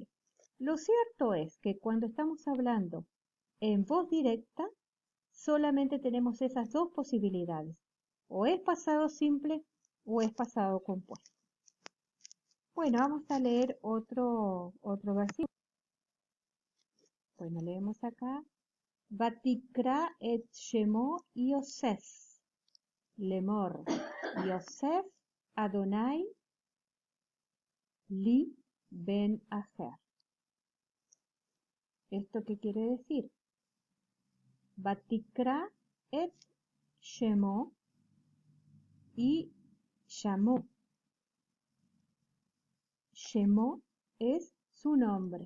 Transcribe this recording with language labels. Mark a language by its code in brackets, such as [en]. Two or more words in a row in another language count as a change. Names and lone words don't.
[es] Lo cierto es que cuando estamos hablando en voz directa, solamente tenemos esas dos posibilidades. O es pasado simple o es pasado compuesto. Bueno, vamos a leer otro versículo. Bueno, leemos acá. [he] ותקרא את שמו יוסף, לאמר, יוסף אדוני לי בן אחר. [es] ¿Esto qué quiere decir? [he] ותקרא את שמו [es] y llamó. Shemo es su nombre.